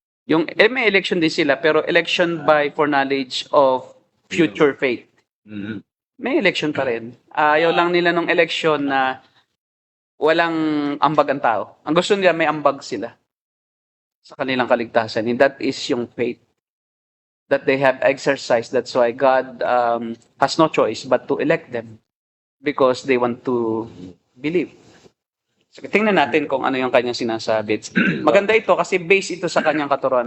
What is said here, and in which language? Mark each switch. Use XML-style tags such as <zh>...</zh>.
<tl>Yung may election din sila pero</tl> <en>election by foreknowledge of future faith. Mhm.</en> <tl>May election pa rin. Ayaw lang nila nung election na walang ambag ang tao. Ang gusto nila may ambag sila sa kanilang kaligtasan.</tl> <en>And that is</en> <tl>yung</tl> <en>faith that they have exercised. That's why God has no choice but to elect them because they want to believe.</en> <tl>So, tingnan natin kung ano yung kanyang sinasabi. Maganda ito kasi based ito sa kanyang katuruan.</tl>